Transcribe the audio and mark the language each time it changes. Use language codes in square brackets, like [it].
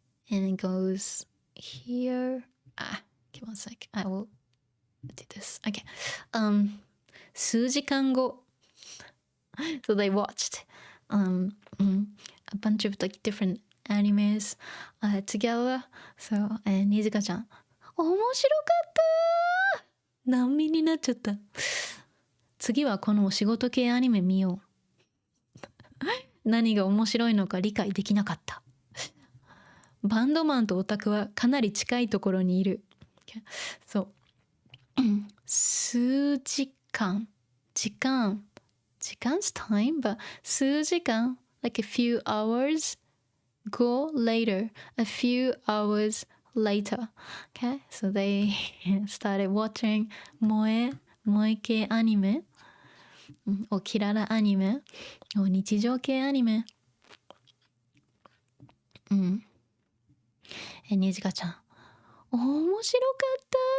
[en] And it goes here. Give me one sec. I will do this. Okay. [ja] 数時間後. [en] So they watched a bunch of like different animes together. So, [ja] Nijika ちゃん、面白かった。難民になっちゃった。次はこのお仕事系アニメ見よう。何が面白いのか理解できなかった。バンドマンとオタクはかなり近いところにいる。そう。数時間。 [en] 時間's time, but [ja] 数時間 [en] like a few hours go later, a few hours later. Okay, so they started watching 萌え系アニメ or キララアニメ or 日常系アニメ。 [ja] にじかちゃん、面白かった。